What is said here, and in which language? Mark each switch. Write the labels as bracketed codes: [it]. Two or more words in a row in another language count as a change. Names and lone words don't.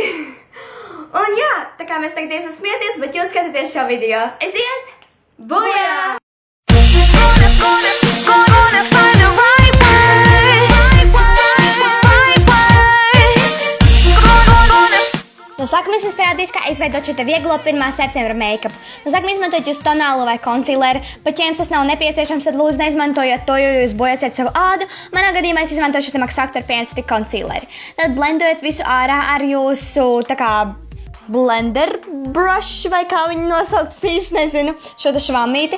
[lv] Un jā, tā kā mēs tagad iesim smieties, bet jūs skatāties šo video. Esiet! Bujā! No sākuma es jums parādīšu, kā izveidot šo vieglo 1. septembra make-up. No sākuma izmantojot jūs tonālu vai concealeru, bet ja jums tas nav nepieciešams, tad lūdzu neizmantojiet to, jo jūs bojāsiet savu ādu. Manā gadījumā es izmantoju šo Max Factor 5 stick concealeri. Tad blendojat visu ārā ar jūsu [en] blender brush, [lv] vai kā viņu nosaukt, es nezinu, šo švamīti.